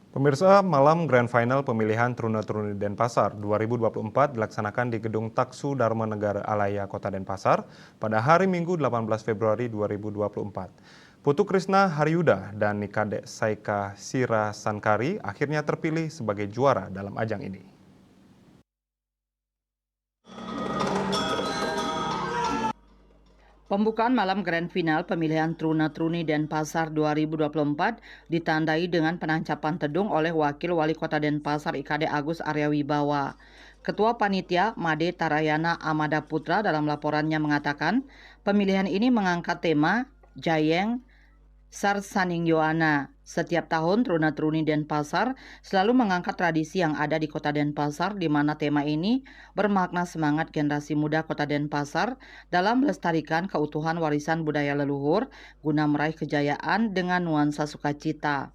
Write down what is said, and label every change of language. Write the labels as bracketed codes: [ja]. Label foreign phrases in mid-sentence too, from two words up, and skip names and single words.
[id] Pemirsa, malam Grand Final pemilihan Truna-Truni Denpasar 2024 dilaksanakan di Gedung Taksu Dharma Negara Alaya Kota Denpasar pada hari Minggu 18 Februari 2024. Putu Krisna Haryuda dan Nikade Saika Sira Sankari akhirnya terpilih sebagai juara dalam ajang ini. Pembukaan malam Grand Final pemilihan Truna-Truni Denpasar 2024 ditandai dengan penancapan tedung oleh Wakil Wali Kota Denpasar IKD Agus Arya Wibawa. Ketua Panitia Made Tarayana Amada Putra dalam laporannya mengatakan, pemilihan ini mengangkat tema Jayeng Sarsaning Yoana. Setiap tahun Truna-Truni Denpasar selalu mengangkat tradisi yang ada di Kota Denpasar, di mana tema ini bermakna semangat generasi muda Kota Denpasar dalam melestarikan keutuhan warisan budaya leluhur guna meraih kejayaan dengan nuansa sukacita.